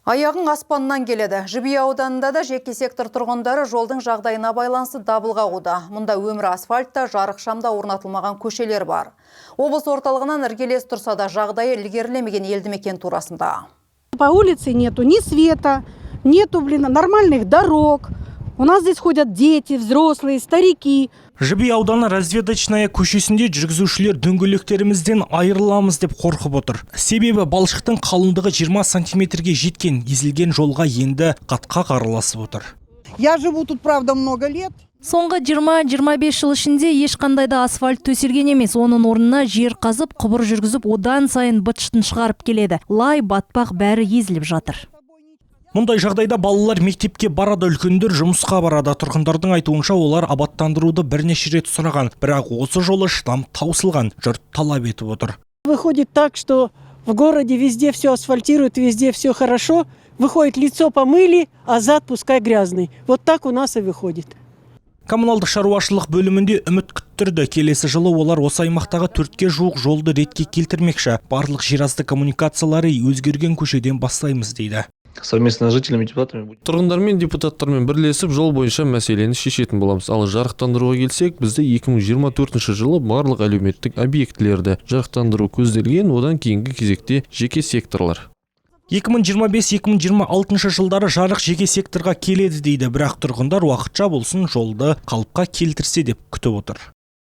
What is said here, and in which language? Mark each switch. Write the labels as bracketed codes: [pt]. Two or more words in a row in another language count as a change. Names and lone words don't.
[kk] Аяғың аспаннан келеді. Жібей ауданында да жеке сектор тұрғындары жолдың жағдайына байланысты дабыл қағуда. Мұнда өмір асфальтта, жарық шамда орнатылмаған көшелер бар. Облыс орталығынан іргелес тұрса да жағдайы ілгерілемеген елді мекен турасында. [ru] По улице нету ни света, нету, нормальных дорог. У нас здесь ходят дети, взрослые, старики. [kk] Жібей ауданы разведочная көшесінде жүргізушілер дөңгелектерімізден айырыламыз деп қорқып отыр. Себебі балшықтың қалыңдығы 20 сантиметрге жеткен, езілген жолға енді қатқақ араласып отыр. [ru] Я живу тут, правда, много лет. [kk] Соңғы 20-25 жыл ішінде ешқандай да асфальт төселген емес. Оның орнына жер қазып, құбыр жүргізіп, одан сайын бытшытын шығарып келеді. Лай, батпақ бәрі езіліп жатыр. Мұндай жағдайда балалар мектепке барады, үлкендер жұмысқа барады. Тұрғындардың айтуынша олар абаттандыруды бірнеше рет сұраған, бірақ осы жолы шыдам таусылған, жұрт талап етіп отыр. [ru] Выходит так, что в городе везде все асфальтируют, везде все хорошо. Выходит, лицо помыли, а зад пускай грязный. Вот так у нас и выходит. [kk] Коммуналдық шаруашылық бөлімінде үміт күттірді. Келесі жылы олар осы аймақтағы 4-ке жуық жолды ретке келтірмекші. Барлық жерасты коммуникациялары өзгерген көшеден бастаймыз дейді. [ru] Совместно с жителями и депутатами. [kk] Тұрғындармен депутаттармен бірлесіп жол бойынша мәселені шешетін боламыз. Ал жарықтандыруға келсек, бізде 2024 жылы барлық әлеуметтік объектілерді жарықтандыру көзделген, одан кейінгі кезекте жеке секторлар. 2025-2026 жылдары жарық жеке секторға келеді дейді, бірақ тұрғындар уақытша болсын жолды қалыпқа келтірсе деп күтіп отыр.